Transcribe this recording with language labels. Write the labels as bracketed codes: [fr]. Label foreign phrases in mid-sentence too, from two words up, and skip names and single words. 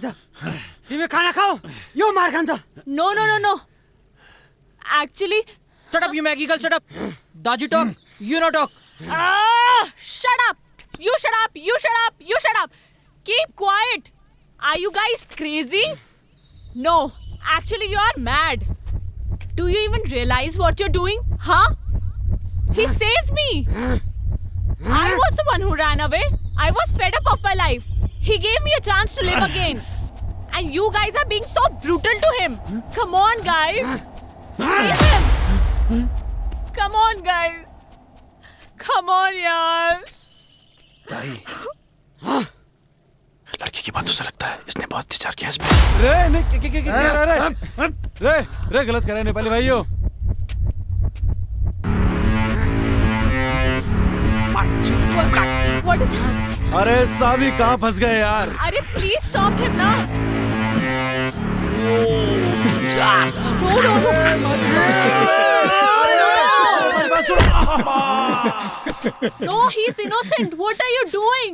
[ne] तिमी खाना खाऊ, यो मार खान्छ। [en] no actually Shut up, you Maggie girl, shut up. Daju talk, you no talk. shut up, you shut up, keep quiet. Are you guys crazy? No, actually you are mad. Do you even realize what you're doing? Huh? He saved me. I was the one who ran away. I was fed up of my life. He gave me a chance to live again. And you guys are being so brutal to him. Come on, guys. Leave him. Come on, guys. Come on, yaar. [hi] लड़की की बातों से लगता है इसने बहुत अत्याचार किया इस पे। रे नहीं रे गलत कर रहे हैं [en] नेपाली भाइयों। What is happening? [hi] अरे सावी कहाँ फंस गए यार? अरे [en] please stop him now. No, he's innocent. What are you doing?